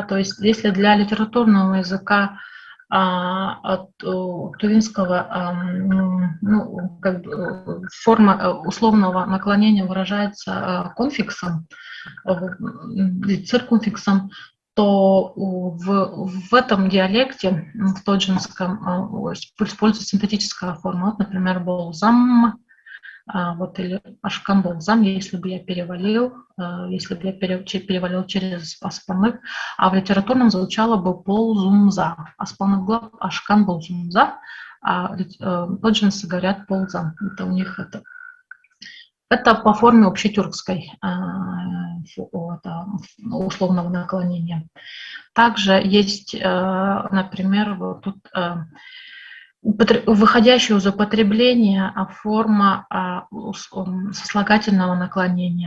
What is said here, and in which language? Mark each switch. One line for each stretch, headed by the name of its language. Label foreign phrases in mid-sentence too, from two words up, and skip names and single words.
Russian: то есть если для литературного языка от тувинского как бы форма условного наклонения выражается конфиксом, циркумфиксом, то в этом диалекте, в тоджинском, используется синтетическая форма, вот, например, болзам, вот, или
Tuvinian: ашкам болзам,
Russian: если бы я перевалил через аспанлык, а в литературном звучало бы болзумза, аспанлык глав
Tuvinian: ашкам болзумза,
Russian: а тоджинцы говорят болзам, это у них это по форме общетюркской условного наклонения. Также есть, например, вот тут выходящая из употребления форма сослагательного наклонения.